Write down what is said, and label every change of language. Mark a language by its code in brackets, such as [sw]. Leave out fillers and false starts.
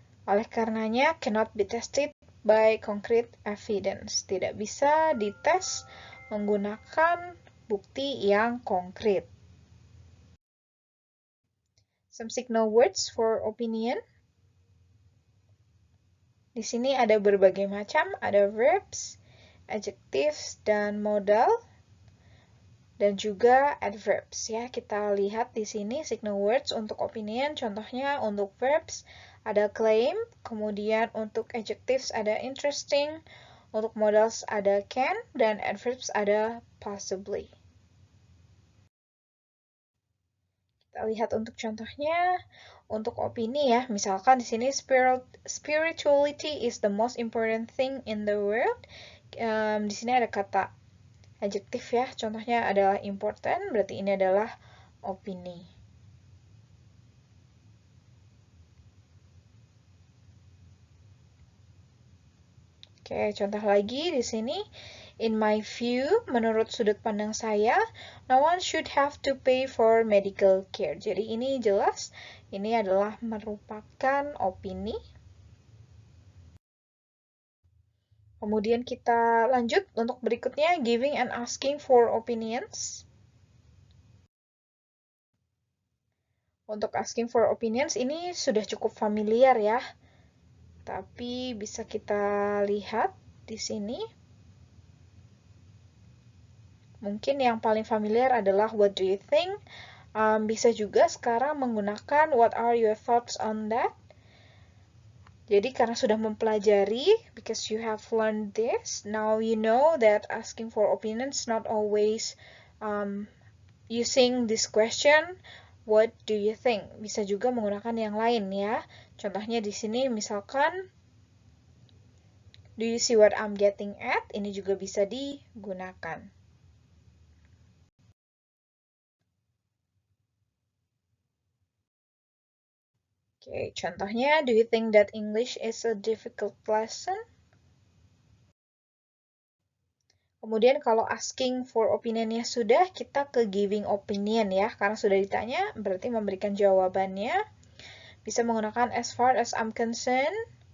[id] Oleh karenanya, [en] cannot be tested by concrete evidence. [id] Tidak bisa dites menggunakan bukti yang konkret. [en] Some signal words for opinion. [id] Di sini ada berbagai macam, ada verbs, adjectives, dan modal, dan juga adverbs ya. Kita lihat di sini signal words untuk opinion, contohnya untuk verbs ada claim, kemudian untuk adjectives ada interesting, untuk modals ada can, dan adverbs ada possibly. Kita lihat untuk contohnya, untuk opini ya, misalkan di sini [en] spirituality is the most important thing in the world. [id] Di sini ada kata adjektif ya, contohnya adalah important, berarti ini adalah opini. Oke, contoh lagi di sini, [en] In my view, [id] menurut sudut pandang saya, [en] no one should have to pay for medical care. [id] Jadi ini jelas, ini adalah merupakan opini. Kemudian kita lanjut untuk berikutnya, [en] giving and asking for opinions. [id] Untuk asking for opinions ini sudah cukup familiar ya. Tapi bisa kita lihat di sini. Mungkin yang paling familiar adalah [en] what do you think? [id] Bisa juga sekarang menggunakan [en] what are your thoughts on that? [id] Jadi karena sudah mempelajari, [en] because you have learned this, now you know that asking for opinions not always using this question, what do you think? [id] Bisa juga menggunakan yang lain ya. Contohnya di sini misalkan, [en] do you see what I'm getting at? [id] Ini juga bisa digunakan. Oke, contohnya, [en] do you think that English is a difficult lesson? [id] Kemudian kalau asking for opinionnya sudah, kita ke giving opinion ya. Karena sudah ditanya, berarti memberikan jawabannya. Bisa menggunakan [en] as far as I'm concerned.